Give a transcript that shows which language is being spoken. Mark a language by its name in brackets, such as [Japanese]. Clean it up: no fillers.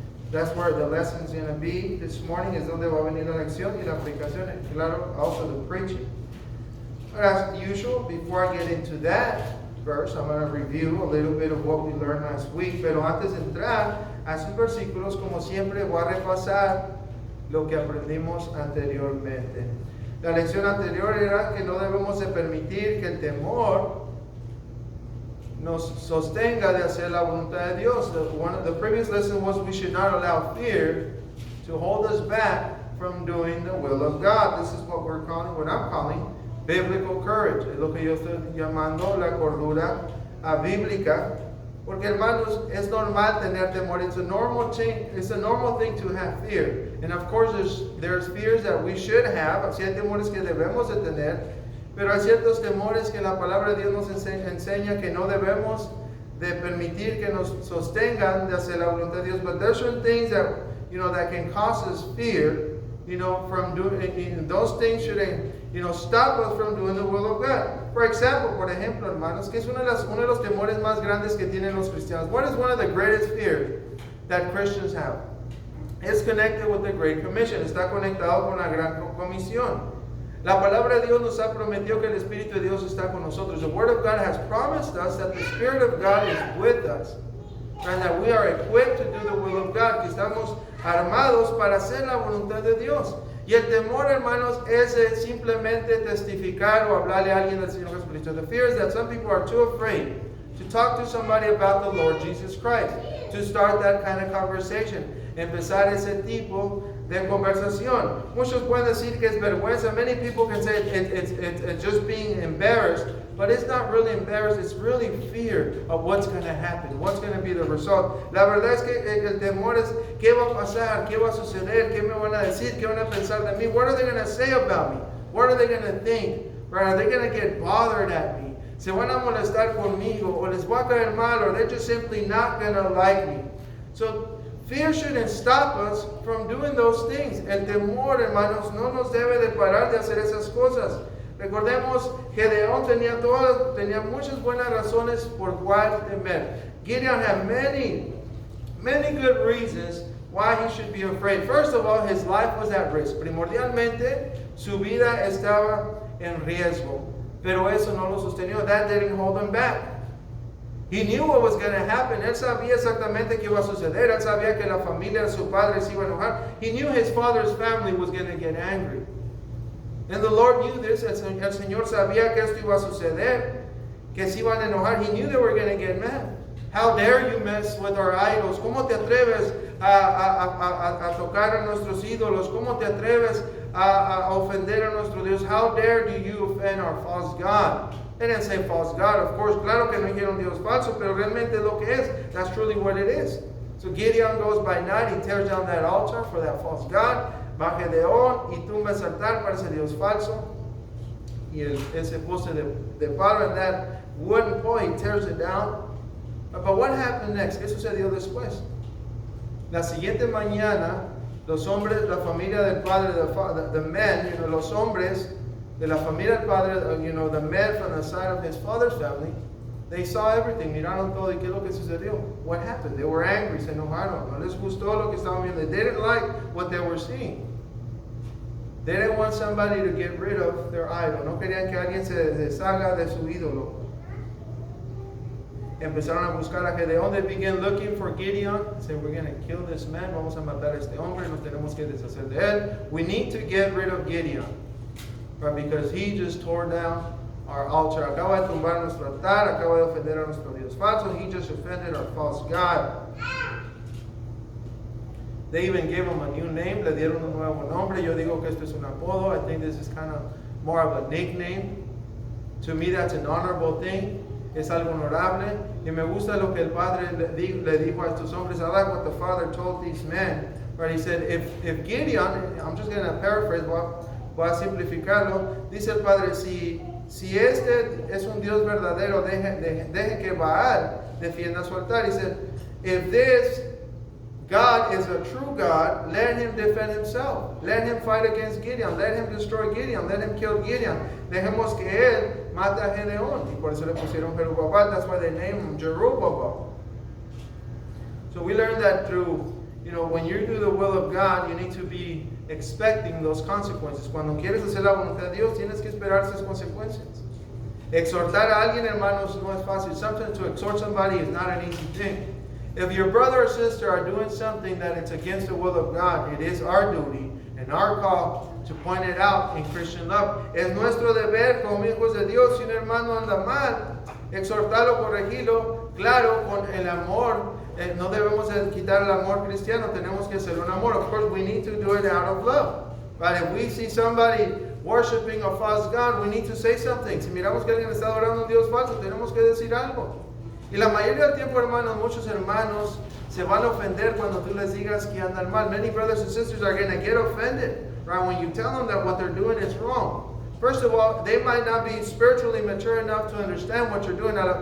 [English] That's where the lesson's going to be this morning. [Spanish] Es donde va a venir la lección y la aplicación, and claro, [English] also the preaching. But as usual, before I get into that verse, I'm going to review a little bit of what we learned last week. [Spanish] Pero antes de entrar a esos versículos, como siempre, voy a repasar lo que aprendimos anteriormente. La lección anterior era que no debemos de permitir que el temor nos sostenga de hacer la voluntad de Dios. [English] The previous lesson was we should not allow fear to hold us back from doing the will of God. This is what I'm calling biblical courage. [Spanish] Es lo que yo estoy llamando la cordura bíblica. Porque hermanos, es normal tener temor. [English] It's a normal thing to have fear. And of course, there's fears that we should have. [Spanish] Así hay temores que debemos de tener. Pero hay ciertos temores que la palabra de Dios nos enseña que no debemos de permitir que nos sostengan de hacer la voluntad de Dios. [English] But there's certain things that that can cause us fear. From doing those things shouldn't stop us from doing the will of God. For example, [Spanish] por ejemplo, hermanos, que es uno de los temores más grandes que tienen los cristianos. [English] What is one of the greatest fears that Christians have? It's connected with the Great Commission. [Spanish] Está conectado con la Gran Comisión. La palabra de Dios nos ha prometido que el Espíritu de Dios está con nosotros. [English] The Word of God has promised us that the Spirit of God is with us. And that we are equipped to do the will of God. [Spanish] Que estamos armados para hacer la voluntad de Dios. Y el temor, hermanos, es simplemente testificar o hablarle a alguien del Señor Jesucristo. [English] The fear is that some people are too afraid to talk to somebody about the Lord Jesus Christ, to start that kind of conversation, [Spanish] empezar ese tipo de conversación. Muchos pueden decir que es vergüenza. [English] Many people can say it's just being embarrassed, but it's not really embarrassed. It's really fear of what's going to happen, what's going to be the result. [Spanish] La verdad es que el temor es qué va a pasar, qué va a suceder, qué me van a decir, qué van a pensar de mí. [English] What are they going to say about me? What are they going to think? Are they going to get bothered at me? [Spanish] Se van a molestar conmigo, o les va a caer mal, [English] or they're just simply not going to like me. So fear shouldn't stop us from doing those things. [Spanish] El temor, hermanos, no nos debe de parar de hacer esas cosas. Recordemos que Gedeón tenía muchas buenas razones por cuál temer. [English] Gideon had many good reasons why he should be afraid. First of all, his life was at risk. [Spanish] Primordialmente, su vida estaba en riesgo. Pero eso no lo sostenió. [English] That didn't hold him back. He knew what was going to happen. [Spanish] Él sabía exactamente qué iba a suceder. Él sabía que la familia de su padre se iba a enojar. [English] He knew his father's family was going to get angry. And the Lord knew this. [Spanish] El Señor sabía que esto iba a suceder, que se iban a enojar. [English] He knew they were going to get mad. How dare you mess with our idols? [Spanish] ¿Cómo te atreves a tocar a nuestros ídolos? ¿Cómo te atreves a ofender a nuestro Dios? [English] How dare do you offend our false God? They didn't say false God, of course. [Spanish] Claro que no dijeron Dios falso, pero realmente lo que es. [English] That's truly what it is. So Gideon goes by night, he tears down that altar for that false God. [Spanish] Va Gedeón y tumba ese altar para ese Dios falso. Y ese poste de palo, [English] and that wooden pole, he tears it down. But what happened next? [Spanish] ¿Qué sucedió después? La siguiente mañana, los hombres, la familia del padre, [English] the men, [Spanish] los hombres de la familia del padre, [English] the men from the side of his father's family, they saw everything, [Spanish] miraron todo. ¿Y qué es lo que sucedió? [English] What happened? They were angry, [Spanish] se enojaron, no les gustó lo que estaban viendo. [English] They didn't like what they were seeing. They didn't want somebody to get rid of their idol. [Spanish] No querían que alguien se deshaga de su ídolo. Empezaron a buscar a Gedeón. [English] They began looking for Gideon. Said, we're going to kill this man. [Spanish] Vamos a matar a este hombre. Nos tenemos que deshacer de él. [English] We need to get rid of Gideon. Right? Because he just tore down our altar. [Spanish] Acaba de tumbar nuestro altar. Acaba de ofender a nuestro Dios falso. [English] He just offended our false God. They even gave him a new name. [Spanish] Le dieron un nuevo nombre. Yo digo que esto es un apodo. [English] I think this is kind of more of a nickname. To me, that's an honorable thing. [Spanish] Es algo honorable. Y me gusta lo que el padre le dijo a estos hombres. [English] I like what the father told these men. Right? He said, if Gideon, I'm just going to paraphrase, [Spanish] voy a simplificarlo. Dice el padre, si este es un Dios verdadero, deje que Baal defienda su altar. [English] He said, if this God is a true God, let him defend himself. Let him fight against Gideon. Let him destroy Gideon. Let him kill Gideon. [Spanish] Dejemos que él mate a Gedeón. Y por eso le pusieron Jerubabal. [English] That's why they named him Jerubabal. So we learned that through, when you do the will of God, you need to be expecting those consequences. [Spanish] Cuando quieres hacer la voluntad de Dios, tienes que esperar esas consecuencias. Exhortar a alguien, hermanos, no es fácil. [English] Sometimes to exhort somebody is not an easy thing. If your brother or sister are doing something that it's against the will of God, it is our duty and our call to point it out in Christian love. [Spanish] Es nuestro deber como hijos de Dios, si un hermano anda mal, exhortarlo, corregirlo, claro, con el amor. No debemos quitar el amor cristiano, tenemos que hacer un amor. [English] Of course, we need to do it out of love. But if we see somebody worshiping a false God, we need to say something. [Spanish] Si miramos que alguien está adorando a un Dios falso, tenemos que decir algo. Y la mayoría del tiempo, hermanos, muchos hermanos se van a ofender cuando tú les digas que andan mal. [English] Many brothers and sisters are going to get offended, right, when you tell them that what they're doing is wrong. First of all, they might not be spiritually mature enough to understand what you're doing.